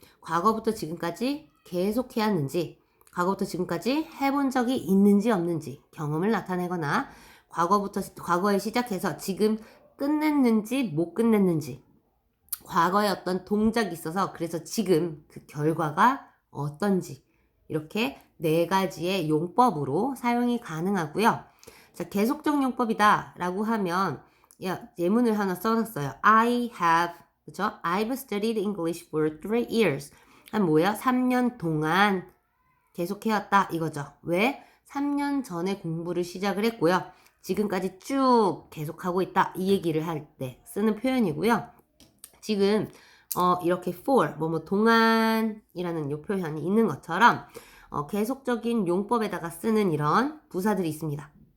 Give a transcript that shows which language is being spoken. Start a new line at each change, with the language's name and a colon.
Korean: 과거부터 지금까지 계속 해왔는지 과거부터 지금까지 해본 적이 있는지 없는지 경험을 나타내거나 과거에 시작해서 지금 끝냈는지 못 끝냈는지 과거에 어떤 동작이 있어서 그래서 지금 그 결과가 어떤지 이렇게 네 가지의 용법으로 사용이 가능하고요. 자, 계속적 용법이다 라고 하면 예문을 하나 써놨어요.
English: I have,
Korean: 그쵸?
English: I've studied English for 3 years.
Korean: 뭐예요? 3년 동안 계속해왔다 이거죠. 왜? 3년 전에 공부를 시작을 했고요. 지금까지 쭉 계속하고 있다 이 얘기를 할 때 쓰는 표현이고요. 지금 이렇게 for 뭐뭐 동안이라는 요 표현이 있는 것처럼 계속적인 용법에다가 쓰는 이런 부사들이 있습니다.